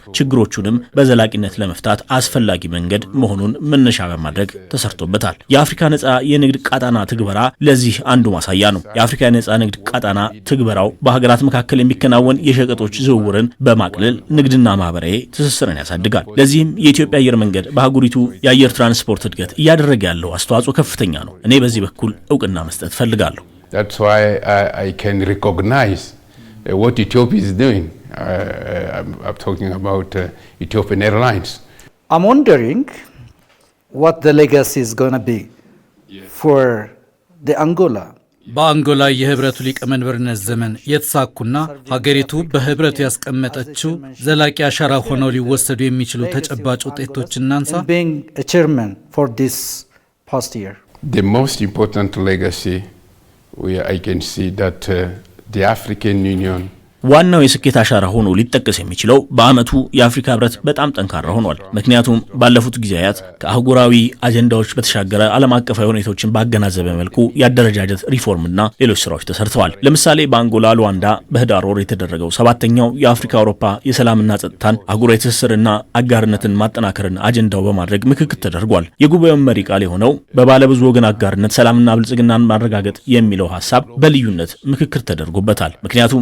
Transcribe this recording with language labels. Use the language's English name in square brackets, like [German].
[Amharic] ችግሮቹንም በዘላቂነት ለመፍታት አስፈላጊ መንገድ መሆኑን መነሻ በማድረግ ተሰርቶበታል። የአፍሪካ ነጻ የንግድ ቀጣና ትግበራ ለዚህ አንዱ ማሳያ ነው። የአፍሪካ ነጻ ንግድ ቀጣና ትግበራው በሀገራት መካከል የሚከናወን የሸቀጦች ዝውውርን በማቅለል ንግድና ማህበራዊ ትስስርን ያሳድጋል። ለዚህም የኢትዮጵያ አየር መንገድ በአህጉሪቱ የአየር ትራንስፖርት እድገት እያደረገ ያለው አስተዋጽኦ ከፍተኛ ነው። እኔ በዚህ በኩል እውቅና መስጠት ፈልጋለሁ። [English] That's why I can recognize what Ethiopia is doing. I'm talking about Ethiopian Airlines. I'm wondering what the legacy is going to be for the Angola. [Amharic] በአንጎላ የህብረቱ ሊቀመንበርነት ዘመን የተሳኩና ሀገሪቱ በህብረቱ ያስቀመጠችው ዘላቂ አሻራ ሆነው ሊወሰዱ የሚችሉ ተጨባጭ ውጤቶችን እናንሳ። [English] Being a chairman for this past year. The most important legacy I can see that the African Union [Amharic] ዋናው የስኬት አሻራ ሆኖ ሊጠቀስ የሚችለው በአመቱ የአፍሪካ ህብረት በጣም ጠንካራ ሆኗል። ምክንያቱም ባለፉት ጊዜያት ከአህጉራዊ አጀንዳዎች በተሻገረ ዓለም አቀፋዊ ሁኔታዎችን ባገናዘበ መልኩ ያደረጃጀት ሪፎርምና ሌሎች ስራዎች ተሰርተዋል። ለምሳሌ በአንጎላ ሉዋንዳ በህዳር ወር የተደረገው 7ኛው የአፍሪካ አውሮፓ የሰላምና ጸጥታን አህጉራዊ ትስስርና አጋርነትን ማጠናከርን አጀንዳው በማድረግ ምክክር ተደርጓል። የጉባኤው መሪ ቃል የሆነው በባለብዙ ወገን አጋርነት ሰላምና ብልጽግናን ማረጋገጥ የሚለው ሐሳብ በልዩነት ምክክር ተደርጎበታል። ምክንያቱም